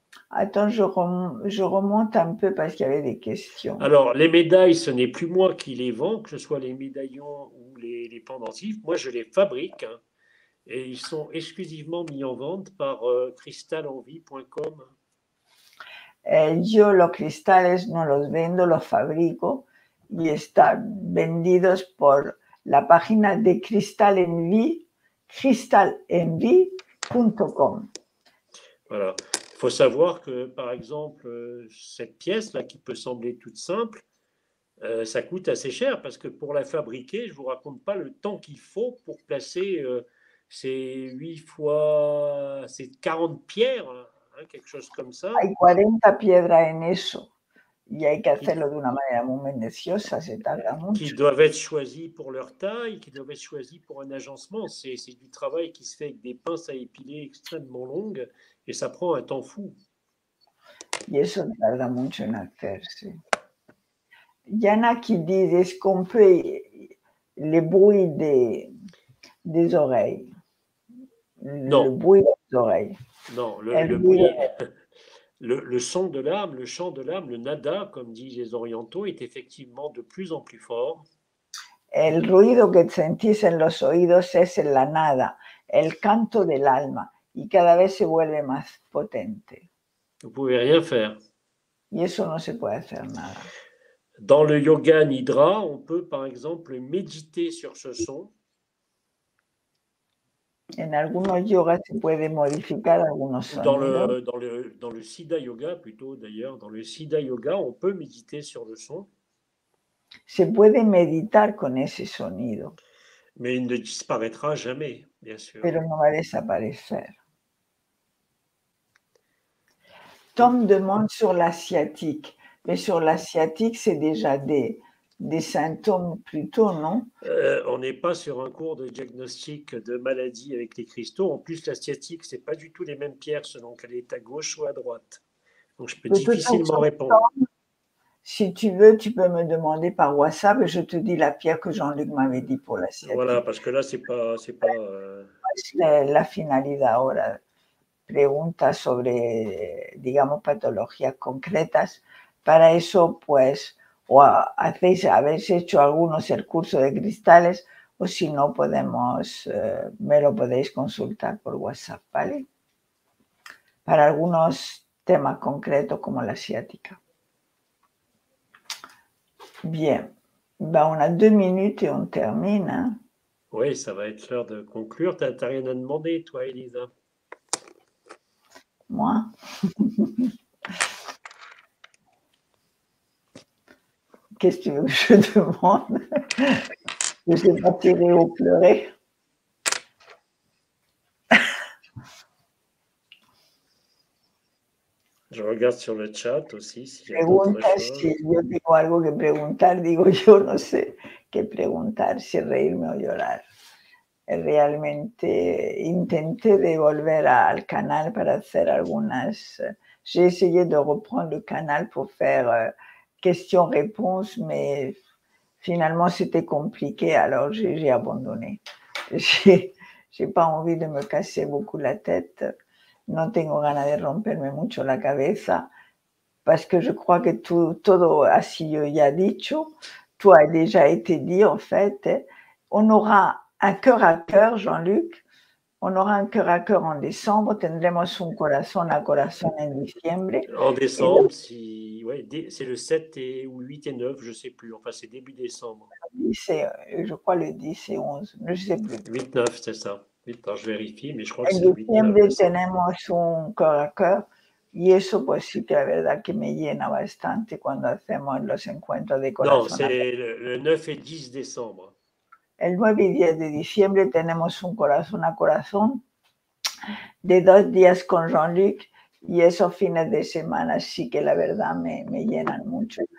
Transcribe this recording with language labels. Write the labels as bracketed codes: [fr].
[fr] Attends, je remonte un peu parce qu'il y avait des questions. Alors, les médailles, ce n'est plus moi qui les vends, que ce soit les médaillons ou les pendentifs. Moi, je les fabrique hein, et ils sont exclusivement mis en vente par crystalenvie.com. [es] Yo los cristales no los vendo, los fabrico y están vendidos por la página de Crystalenvie, crystalenvie.com. [fr] Voilà. Il faut savoir que, par exemple, cette pièce-là, qui peut sembler toute simple, ça coûte assez cher parce que pour la fabriquer, je ne vous raconte pas le temps qu'il faut pour placer ces 8 fois, ces 40 pierres, hein, quelque chose comme ça. [es] Hay 40 piedras en eso y hay que hacerlo de una manera muy minuciosa, se tarda mucho. [fr] Qui doivent être choisies pour leur taille, qui doivent être choisies pour un agencement. C'est du travail qui se fait avec des pinces à épiler extrêmement longues et ça prend un temps fou. [es] Y eso tarda mucho en hacerse. [fr] Yana qui dit, est-ce qu'on peut les bruits des oreilles? Non. Le bruit des oreilles. Non, le bruit, le son de l'âme, le chant de l'âme, le nada, comme disent les orientaux, est effectivement de plus en plus fort. [es] El ruido que sentís en los oídos es la nada, el canto del alma, y cada vez se vuelve más potente. [fr] Vous ne pouvez rien faire. [es] Y eso no se puede hacer nada. [fr] Dans le yoga nidra, on peut par exemple méditer sur ce son. [es] En algunos yogas se puede modificar algunos sonidos. [fr] Dans le Siddha Yoga, plutôt d'ailleurs, dans le Siddha Yoga, on peut méditer sur le son. [es] Se puede meditar con ese sonido. [fr] Mais il ne disparaîtra jamais, bien sûr. [es] Pero no va a desaparecer. [fr] Tom demande sur l'asiatique. Mais sur l'asiatique, c'est déjà des symptômes plutôt, non? On n'est pas sur un cours de diagnostic de maladie avec les cristaux. En plus, la sciatique, ce n'est pas du tout les mêmes pierres selon qu'elle est à gauche ou à droite. Donc, je peux difficilement répondre. Si tu veux, tu peux me demander par WhatsApp et je te dis la pierre que Jean-Luc m'avait dit pour la sciatique. Voilà, parce que là, c'est pas [es] la finalidad ahora. Preguntas sobre, digamos, patologías concretas. Para eso, pues, o habéis hecho algunos el curso de cristales, o si no, me lo podéis consultar por WhatsApp, ¿vale? Para algunos temas concretos como la ciática. [fr] Bien, on a 2 minutes et on termine. Hein? Oui, ça va être l'heure de conclure. Tu n'as rien à demander, toi, Elisa? Moi? Qu'est-ce que tu veux que je demande? Je ne sais pas tirer ou pleurer. Je regarde sur le chat aussi. [es] Si yo tengo algo que preguntar, digo yo no sé qué preguntar, si reírme o llorar. Realmente intenté de volver al canal para hacer algunas... [fr] J'ai essayé de reprendre le canal pour faire questions-réponses, mais finalement c'était compliqué, alors j'ai abandonné. J'ai pas envie de me casser beaucoup la tête. [es] no tengo ganas de romperme mucho la cabeza, [fr] parce que je crois que [es] todo ha sido ya dicho, [fr] tout a déjà été dit en fait. On aura un cœur à cœur, Jean-Luc, on aura un cœur à cœur en décembre, [es] tendremos un corazón a corazón en diciembre. [fr] En décembre, si, ouais, c'est le 7 ou 8 et 9, je ne sais plus. Enfin, c'est début décembre. Je crois le 10 et 11, je ne sais plus. 8-9, c'est ça. 8, je vérifie, mais je crois que [es] En [fr] c'est 8-9 [es] diciembre [fr] décembre. [es] tenemos un cœur à cœur y eso pues sí que la verdad que me llena bastante cuando hacemos los encuentros de corazón. [fr] Non, c'est le 9 et 10 décembre. [es] El 9 y 10 de diciembre tenemos un corazón a corazón de 2 días con Jean-Luc y esos fines de semana sí que la verdad me llenan mucho.